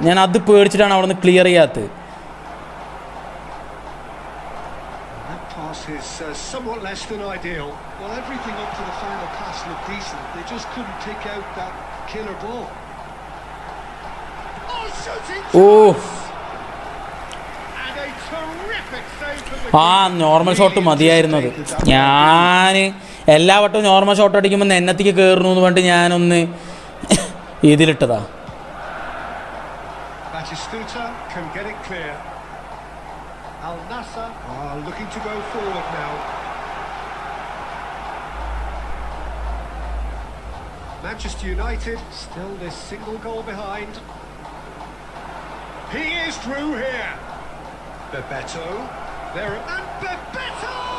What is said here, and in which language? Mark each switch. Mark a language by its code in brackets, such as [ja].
[ml] ഞാൻ അത് പേടിച്ചിട്ടാണ് അവിടെ നിന്ന് ക്ലിയർ ചെയ്യാത്തത്. [en] That pass is somewhat less than ideal. Well, everything up to the final pass looked decent. They just couldn't pick out that killer ball. Oh, shooting oh chance! And a terrific save from the [ml] ആ normal shot മതിയായിരുന്നത്. ഞാൻ എല്ലാ വട്ടവും normal shot അടിക്കുമ്പോൾ നെന്നത്തേക്ക് കയറുന്നു എന്ന് പറഞ്ഞിട്ട് ഞാനൊന്ന് ഇതിലിട്ടതാ. [en] Batistuta can get it clear. Al Nassr are looking to go forward now. Manchester United still this single goal behind. He is through here. Bebeto. There and Bebeto!